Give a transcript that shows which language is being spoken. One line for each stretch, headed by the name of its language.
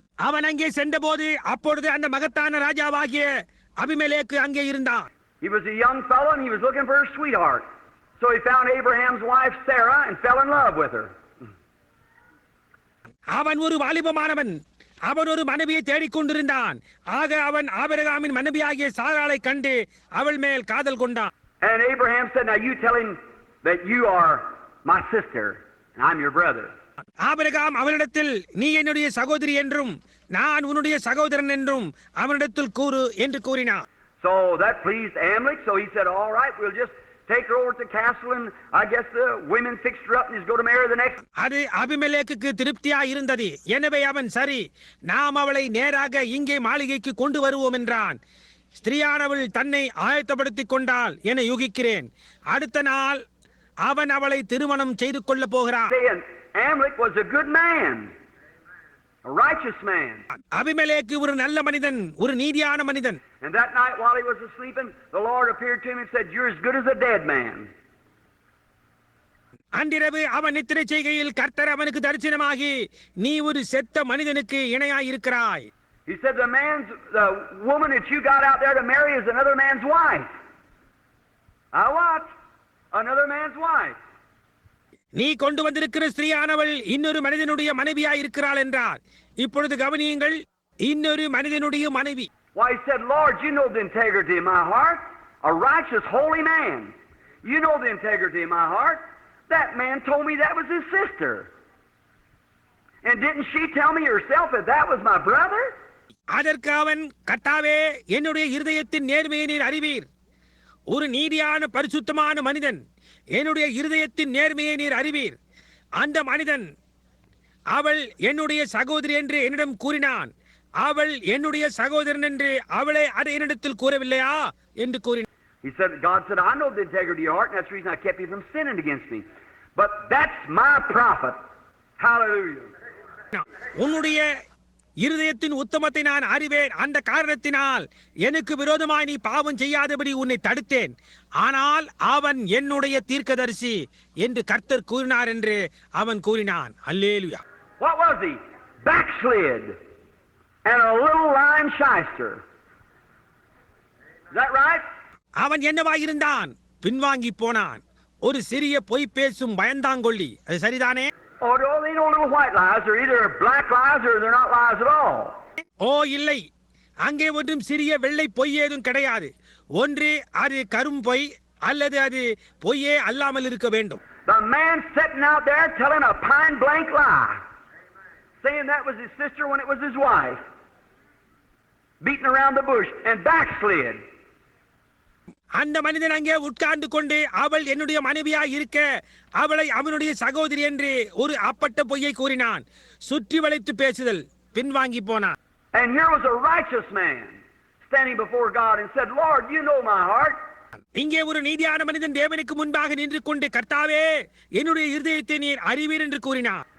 Tamil: அவன் அங்கே சென்றபோது அப்பொழுது அந்த மகத்தான ராஜாவாகிய அபிமெலேக்கு அங்கே இருந்தான்.
English: He was a young fellow and he was looking for a sweetheart. So he found Abraham's wife Sarah and fell in love with her.
Tamil: அவன் ஒரு வாலிபமானவன். அவன் ஒரு மனைவியை தேடிக்கொண்டிருந்தான். ஆக அவன் ஆபிரகாமின் மனைவியாகிய சாராளை கண்டு அவள் மேல் காதல் கொண்டான்.
English: And Abraham said, now you tell him that you are my sister and I'm your brother.
Tamil: Abraham அவனிடத்தில் நீ என்னுடைய சகோதரி என்றும் நான் உன்னுடைய சகோதரன் என்றும் அவனிடத்தில் கூறு என்று கூறினான்.
English: So that pleased Amalek. So he said, all right, we'll just take her over to the castle and I guess the women fixed her up and he's going to marry the next.
Tamil: அது அபிமெலேக்குக்கு திருப்தியா இருந்தது. எனவே அவன் சரி, நாம் அவளை நேராக இங்கே மாளிகைக்கு கொண்டு வருவோம் என்றான். ஸ்திரீயானவள் தன்னை ஆயத்தப்படுத்திக் கொண்டாள் என யூகிக்கிறேன். அடுத்த நாள் அவன் அவளை திருமணம் செய்து கொள்ள போகிறான்.
English: Amalek was a good man, a righteous man.
Tamil: அபிமெலேக்கு ஒரு நல்ல மனிதன், ஒரு நீதியான மனிதன்.
English: And that night while he was asleep, the Lord appeared to him and said, you're as good as a dead man.
Tamil: அன்றிரவு அவன் நித்திரை செய்கையில் கர்த்தர் அவனுக்கு தரிசனமாகி நீ ஒரு செத்த மனிதனுக்கு இணையாய் இருக்கிறாய்.
English: He said the woman that you got out there to marry is another man's wife. What? Another man's wife.
Tamil: நீ கொண்டு வந்திருக்கிற ஸ்திரீயானவள் இன்னொரு மனிதனுடைய மனைவியாய் இருக்கிறாள் என்றார். இப்பொழுது கவனியுங்கள், இன்னொரு மனிதனுடைய மனைவி.
English: Why, he said, Lord, you know the integrity of my heart, a righteous, holy man. You know the integrity of my heart. That man told me that was his sister. And didn't she tell me herself that that was my brother?
Tamil: அதற்கு அவன், கர்த்தாவே, என்னுடைய இருதயத்தின் நேர்மையை நீர் அறிவீர். ஒரு நீதியான பரிசுத்தமான மனிதன், என்னுடைய இருதயத்தின் நேர்மையை நீர் அறிவீர். அந்த மனிதன் அவள் என்னுடைய சகோதரி என்று என்னிடம் கூறினான். அவள் என்னுடைய சகோதரன் என்று அவளை அதை என்னிடத்தில் கூறவில்லையா என்று கூறினான்.
English: He said, God said, I know the integrity of your heart, and that's the reason I kept you from sinning against me. But that's my prophet. Hallelujah.
Tamil: உன்னுடைய இருதயத்தின் உத்தமத்தை நான் அறிவேன். அந்த காரணத்தினால் எனக்கு விரோதமாய் நீ பாவம் செய்யாதபடி உன்னை தடுத்தேன். ஆனால் அவன் என்னுடைய தீர்க்கதரிசி என்று கர்த்தர் கூறினார் என்று அவன் கூறினான். அல்லேலூயா.
English: What was he? Backslid and a little lying shyster. Is that right?
Tamil: அவன் என்னவாயிருந்தான்? பின்வாங்கி போனான். ஒரு சிறிய பொய் பேசும் பயந்தாங்கொள்ளி. அது சரிதானே?
English: Oh, no, they know little white lies. They're either black lies or they're not lies at all.
Tamil: ஓ இல்லை, அங்கே ஒன்றும் சிறிய வெள்ளை பொய் ஏதும் கிடையாது. ஒன்று அது கரும் பொய் அல்லது அது பொய்யே அல்லாமல் இருக்க வேண்டும்.
English: The man sitting out there telling a pine blank lie, saying that was his sister when it was his wife, beating around the bush and backslid.
Tamil: அந்த மனிதன் அங்கே உட்கார்ந்து கொண்டு அவள் என்னுடைய மனைவியா இருக்க அவளை அவனுடைய சகோதரி என்று ஒரு அப்பட்ட பொய்யை கூறினான். சுற்றி வளைத்து பேசுதல், பின்வாங்கி போனான்.
English: And here was a righteous man standing before God and said, Lord, you know my heart.
Tamil: இங்கே ஒரு நீதியான மனிதன் தேவனுக்கு முன்பாக நின்று கொண்டு, கர்த்தாவே என்னுடைய இருதயத்தை நீர் அறிவீர் என்று கூறினார்.